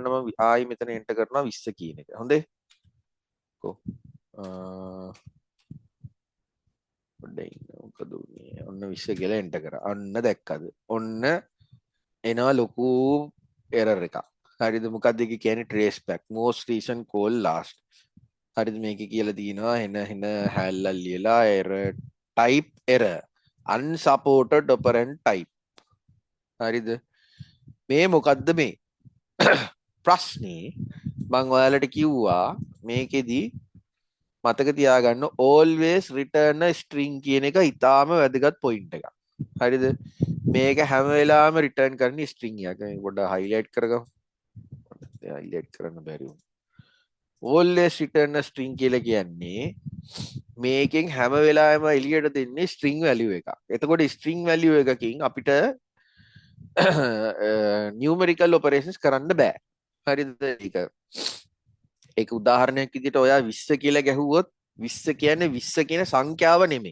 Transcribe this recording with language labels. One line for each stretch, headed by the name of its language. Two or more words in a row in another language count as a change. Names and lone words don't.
Sinhala: ඔන්න මම ආයි මෙතන එන්ටර් කරනවා 20 කියන එක. හොඳේ. කො මොකද උනේ? ඔන්න 20 කියලා එන්ටර් කරා. අන්න දැක්කද? ඔන්න එනවා ලොකු error එකක්. හරිද? මොකද්ද ඒක කියන්නේ?
English: trace back most recent call last.
Sinhala: හරිද? මේක කියලා තියෙනවා එන හැල්ලල් ලියලා
English: error type error unsupported operand type.
Sinhala: හරිද? මේ මොකද්ද මේ? ප්‍රශ්නේ මම ඔයාලට කිව්වා මේකෙදි මතක තියාගන්න
English: always return a string
Sinhala: කියන එක ඊටාම වැදගත් point එකක්. හරිද? මේක හැම වෙලාවෙම return කරන්නේ string එකක්. මේක පොඩ්ඩක් highlight කරගමු. highlight කරන්න බැරි වුණා.
English: always return a string
Sinhala: කියලා කියන්නේ මේකෙන් හැම වෙලාවෙම එළියට දෙන්නේ
English: string value
Sinhala: එකක්. එතකොට
English: string value
Sinhala: එකකින් අපිට
English: numerical operations
Sinhala: කරන්න බෑ. හරිද? ඒක උදාහරණයක් විදිහට ඔයා 20 කියලා ගැහුවොත් 20 කියන්නේ 20 කියන සංඛ්‍යාව නෙමෙයි.